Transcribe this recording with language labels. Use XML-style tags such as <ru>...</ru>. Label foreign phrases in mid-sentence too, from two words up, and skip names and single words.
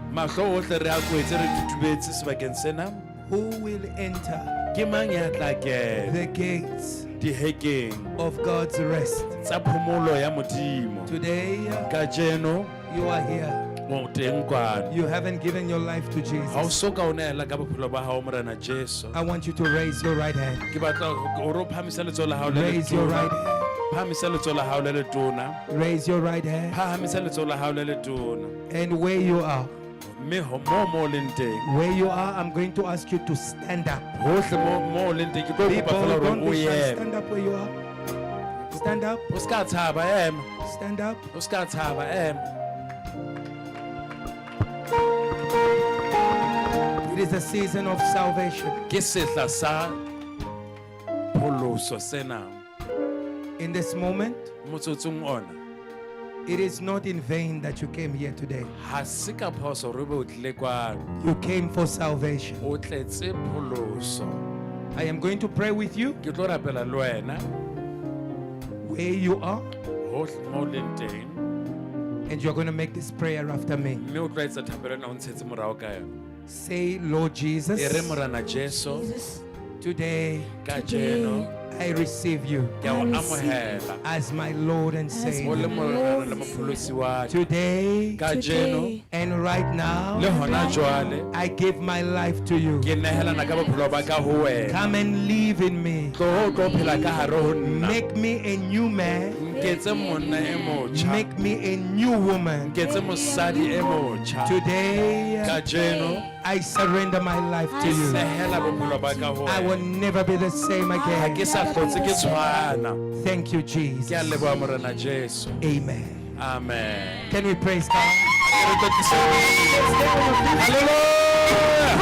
<st>mahlo ohle re a kwetse re tutubetse sebakeng sena</st> <en>Who will enter</en> <st>ke mang ya tla kena</st> <en>the gates</en> <st>dihekeng</st> <en>of God's rest?</en> <st>tsa phomolo ya modimo</st> <en>Today,</en> <st>ka jeno</st> <en>you are here.</en> <st>o teng kwano</st> <en>You haven't given your life to</en> <st>ha o</st> <en>Jesus.</en> <st>soka o neela ka bophelo ba hao morena Jesu</st> <en>I want you to raise your right hand.</en> <st>ke batla o ro phamisa letsoho la hao le</st> <en>Raise your right</en> <st>letona</st> <en>hand.</en> <st>phamisa letsoho la hao le letona</st> <en>Raise your right hand.</en> <st>phamisa letsoho la hao le letona</st> <en>And where you are,</en> <st>mme mo leng teng</st> <en>where you are, I'm going to ask you to stand up.</en> <st>hohle mo leng teng ke tlo kopa</st> <en>People,</en> <st>fela hore</st> <en>don't</en> <st>o</st> <en>be shy.</en> <st>eme</st> <en>Stand up where you are. Stand up.</en> <st>o ska tshaba ema</st> <en>Stand up.</en> <st>o ska tshaba ema</st> <en>It is a season of salvation.</en> <st>ke sehla sa pholoso sena</st> <en>In this moment,</en> <st>motsotsong ona</st> <en>it is not in vain that you came here today.</en> <st>ha se ka phoso re be o tlile kwano</st> <en>You came for salvation.</en> <st>o tletse pholoso</st> <en>I am going to pray with you</en> <st>ke tlo rapela le wena</st> <en>where you are,</en> <st>hohle mo leng teng</st> <en>and you're going to make this prayer after me.</en> <st>mme o tlo etsa thapelo ena o ntshetse morao ka yona</st> <en>Say, Lord</en> <st>e re</st> <en>Jesus,</en> <st>morana Jesu</st> <en>Jesus, today</en> <st>ka jeno</st> <en>I receive you</en> <st>ke a o amohela</st> <en>as my Lord and</en> <st>o</st> <en>Savior.</en> <st>le morana le mopholosi wa ka</st> <en>Today</en> <st>ka jeno</st> <en>today, and right</en> <st>le</st> <en>now,</en> <st>hona jwale</st> <en>I give my life to you.</en> <st>ke nehelana ka bophelo ba ka ho wena</st> <en>Come and live in me.</en> <st>tlo phela ka hare ho nna</st> <en>Make me a new man.</en> <st>nketse monna e motjha</st> <en>Make me a new woman.</en> <st>nketse mosadi e motjha</st> <en>Today,</en> <st>ka jeno</st> <en>I surrender my life to you.</en> <st>nehela bophelo ba ka ho</st> <en>I will</en> <st>wena</st> <en>never be the same</en> <st>ha</st> <en>again.</en> <st>ke sa hlotse ke tshwana</st> <en>Thank you,</en> <st>ke a</st> <en>Jesus.</en> <st>leboha morena Jesu</st> <en>Amen.</en> <st>amen</st> <en>Can we praise God? Hallelujah!</en>